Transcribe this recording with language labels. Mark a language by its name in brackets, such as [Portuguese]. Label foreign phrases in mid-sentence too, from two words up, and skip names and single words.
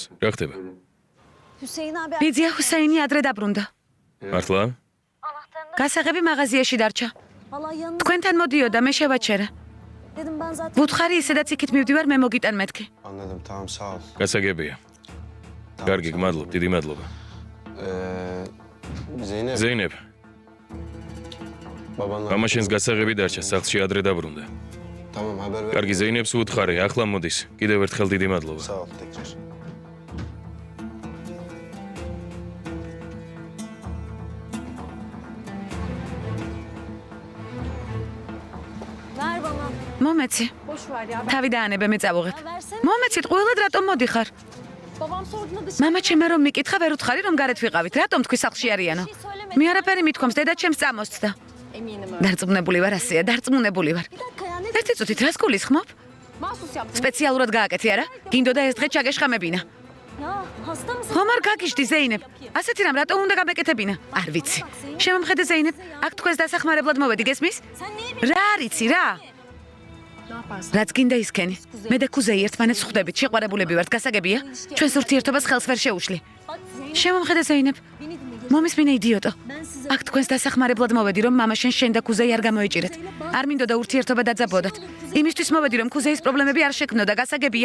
[Georgian] რა ხდება? [Turkish] Hüseyin abi. [Georgian] ბიძია ჰუსეინი ადრე დაბრუნდა. მართლა? გასაღები მაღაზიაში დარჩა. [Turkish] Valla yanınız [Georgian] თქვენთან მოდიოდა, მე შევაჩერა. [Turkish] dedim ben zaten. [Georgian] ვუთხარი ისედაც იქით მივდივარ, მე მოგიტან მეთქი. [Turkish] Anladım, tamam, sağ ol. [Georgian] გასაგებია. კარგი, გმადლობ, დიდი მადლობა. [Turkish] Zeynep, [Georgian] ზეინებ, [Turkish] babanla... [Georgian] მამა შენს გასაღები დარჩა, სახლში ადრე დაბრუნდა. [Turkish] Tamam, haber ver. [Georgian] კარგი, ზეინებს უთხარი, ახლა მოდის. კიდევ ერთხელ დიდი მადლობა. [Turkish] Sağ ol, tekrar. Ver bana. [Georgian] მომეცი. [Turkish] Boş ver ya. [Georgian] თავი დაანებე, მე წავუღებ. [Turkish] Ya versene. [Georgian] მომეცით, ყველად რატომ მოდიხარ? [Turkish] Babam sorduğunda dışarı. [Georgian] მამა ჩემე რომ მიკითხა, ვერ უთხარი რომ გარეთ ვიყავით. რატომ თქვი სახლში არიანო? მე არაფერი მithქვამს, დედა ჩემს წამოსცდა. [Turkish] Eminim öyle. [Georgian] დარწმუნებული ვარ, ასეა, დარწმუნებული ვარ. [Turkish] Bir dakika ya ne [Georgian] ერთი წუთით რას გულისხმობ? [Turkish] mahsus yaptın? [Georgian] სპეციალურად გააკეთე არა? გინდოდა ეს დღე ჩაგეშხამებინა. [Turkish] Ya hasta mısın? [Georgian] ხომ არ გაგიშდი ზეინებ? ასეთი რამ რატომ უნდა გამეკეთებინა? არ ვიცი. შემომხედე ზეინებ, აქ თქვენს დასახმარებლად მოვედი, გესმის? [Turkish] Sen niye bir... [Georgian] რა არიცი რა? რაც გინდა ისქენი. მე და კუზეი ერთმანეთს ხვდებით, შეყვარებულები ვართ, გასაგებია? ჩვენს ურთიერთობას ხელს ვერ შეუშლი. შემომხედე ზეინებ. მომისმინე იდიოტო. აქ თქვენს დასახმარებლად მოვედი, რომ მამაშენ შენ და კუზეი არ გამოეჭირეთ. არ მინდოდა ურთიერთობა დაძაბოდოთ. იმისთვის მოვედი, რომ კუზეის პრობლემები არ შექმნოდა, გასაგებია?